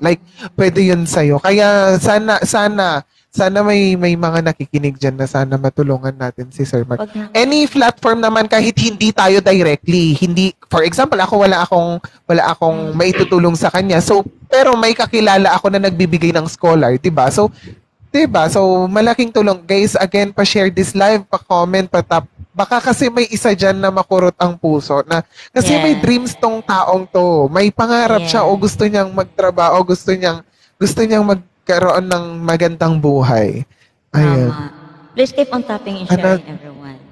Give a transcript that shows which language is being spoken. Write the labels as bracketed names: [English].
[Filipino] Like, pwede yun sa'yo. Kaya sana may mga nakikinig dyan na sana matulungan natin si Sir Mark. Wag na. [English] Any platform [Filipino] naman kahit hindi tayo directly, hindi, for example, ako wala akong maitutulong sa kanya. So, pero may kakilala ako na nagbibigay ng scholar, 'di ba? So, 'di ba? So, malaking tulong. [English] Guys, again, pa-share this live, pa-comment, pa-tap. [Filipino] Baka kasi may isa dyan na makurot ang puso na kasi may Yeah. dreams tong taong to. May pangarap siya o Yeah. gusto niyang magtrabaho, gusto niyang magkaroon ng magandang buhay. Ayan. Tama. [English] Please keep on tapping and sharing, everyone.